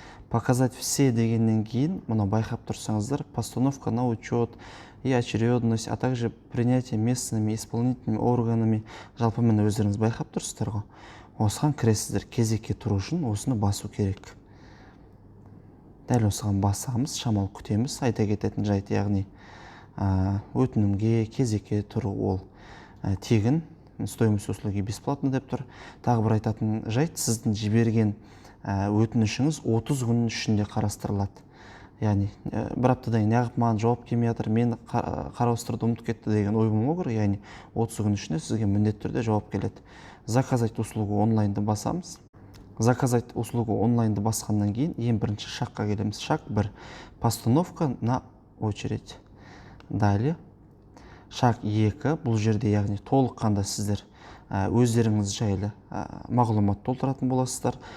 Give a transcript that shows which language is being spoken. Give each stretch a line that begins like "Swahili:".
Russian: Показать все
Kazakh: дегеннен кейін, мұны байқап тұрсаңыздар,
Russian: постановка на учет и очередность, а также принятие местными исполнительными органами.
Kazakh: Жалпы міне өздеріңіз байқап тұрсыздар ғой. Осыған кіресіздер, кезекке тұру үшін осыны басу керек. Дәл осыған басамыз, шамал күтеміз. Айта кететін жайт, яғни өтінімге кезекке тұру ол тегін.
Russian: стоимость услуги бесплатно
Kazakh: деп тұр. Тағы бір айтатын жайт, сіздің жіберген өтінішіңіз 30 күннің ішінде қарастырылады. Яғни бір аптадан кейін неғып маған жауап келмей жатыр, мен қарастыруды ұмытып кетті деген ой болмау керек. Яғни 30 күн ішінде сізге міндетті түрде жауап келеді.
Russian: Заказать услугу
Kazakh: онлайнды басамыз.
Russian: Заказать услугу
Kazakh: онлайнды басқаннан кейін ең бірінші шаққа келеміз.
Russian: Шаг 1. Постановка на очередь. Далее. Шаг 2.
Kazakh: Бұл жерде яғни толыққанда сіздер өздеріңіз жайлы мағлұмат толтыратын боласыздар.